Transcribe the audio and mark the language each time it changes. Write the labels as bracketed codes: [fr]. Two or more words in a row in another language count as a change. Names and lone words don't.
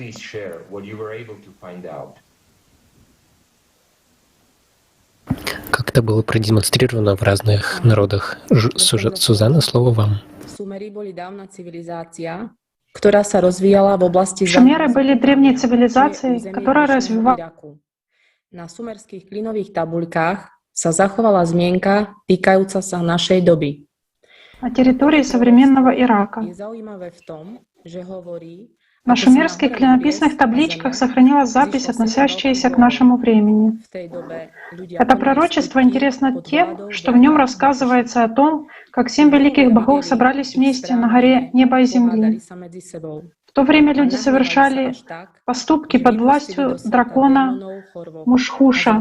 [ru] как это было продемонстрировано в разных народах. Сузанна, слово вам. Шумеры были древней цивилизацией, которая развивалась. [sk] Na sumerských klinových tabuľkách sa zachovala zmienka týkajúca sa našej doby. [ru] На территории современного Ирака. [sk] Je zaujímavé v tom, že hovorí, [ru] На шумерских клинописных табличках сохранилась запись, относящаяся к нашему времени. Это пророчество интересно тем, что в нем рассказывается о том, как 7 великих богов собрались вместе на горе неба и земли. В то время люди совершали поступки под властью дракона Мушхуша.